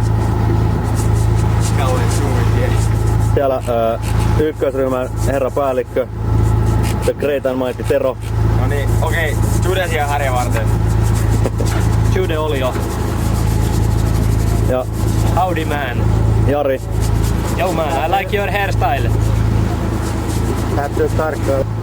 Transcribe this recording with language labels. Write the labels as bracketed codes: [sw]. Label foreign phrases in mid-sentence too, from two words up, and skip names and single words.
[fi] Siellä ykkösryhmän herra päällikkö. [en] The Great and Mighty Tero. [fi] No niin, okei. Jude siihen harjan varten. Jude oli jo. Ja [en] Howdy man. Jari. Yo man, I like your hairstyle. [fi] Täytyy tarkkaan.